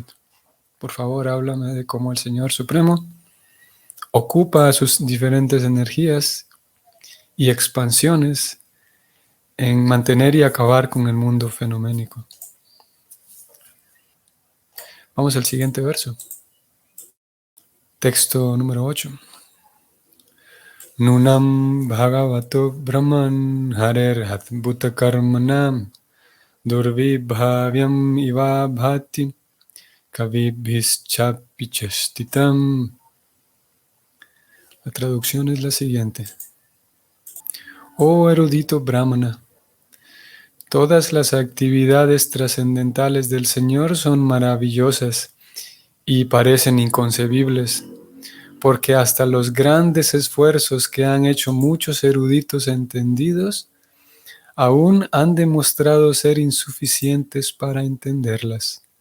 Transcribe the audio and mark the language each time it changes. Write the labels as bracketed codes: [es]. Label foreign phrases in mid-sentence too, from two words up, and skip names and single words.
[es] Por favor, háblame de cómo el Señor Supremo ocupa sus diferentes energías y expansiones en mantener y acabar con el mundo fenoménico. Vamos al siguiente verso. Texto número 8. [sa] Nunam bhagavato brahman harer hatbhuta karmanam durvibhavyam iva bhati kavibhischapichastitam. [es] La traducción es la siguiente. Oh erudito brahmana, todas las actividades trascendentales del Señor son maravillosas y parecen inconcebibles, porque hasta los grandes esfuerzos que han hecho muchos eruditos entendidos aún han demostrado ser insuficientes para entenderlas.